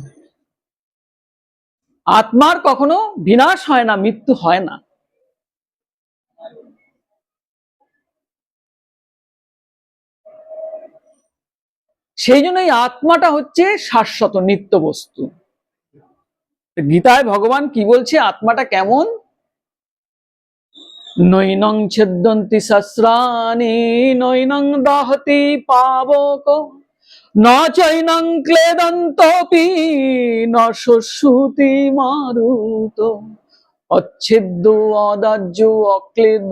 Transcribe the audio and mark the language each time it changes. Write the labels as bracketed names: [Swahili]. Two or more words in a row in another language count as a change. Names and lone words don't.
[Bangla] আত্মার কখনো বিনাশ হয় না, মৃত্যু হয় না। সেই জন্য এই আত্মাটা হচ্ছে শাশ্বত নিত্য বস্তু। গীতায় ভগবান কি বলছে আত্মাটা কেমন? [Sanskrit] নৈনং ছেদন্তি সহস্রাণি নৈনং দহতি পাবক ন চৈনং ক্লেদন্তপি ন শোষুতি মারুত অচ্ছেদ্য অদাহ্য অক্লেদ্য